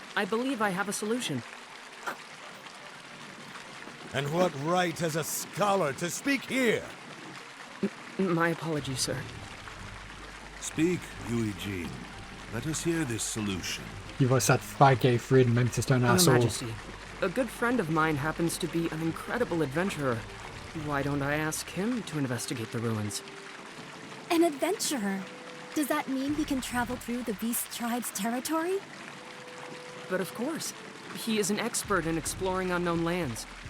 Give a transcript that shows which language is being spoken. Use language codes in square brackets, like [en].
[en] I believe I have a solution. And what right has a scholar to speak here? My apologies, sir. Speak, Eugene. Let us hear this solution. [fr] Il va satisfaire Kayfrid, même si c'est un [en] Your asshole. Majesty, a good friend of mine happens to be an incredible adventurer. Why don't I ask him to investigate the ruins? An adventurer! Does that mean he can travel through the Beast Tribe's territory? But of course, he is an expert in exploring unknown lands.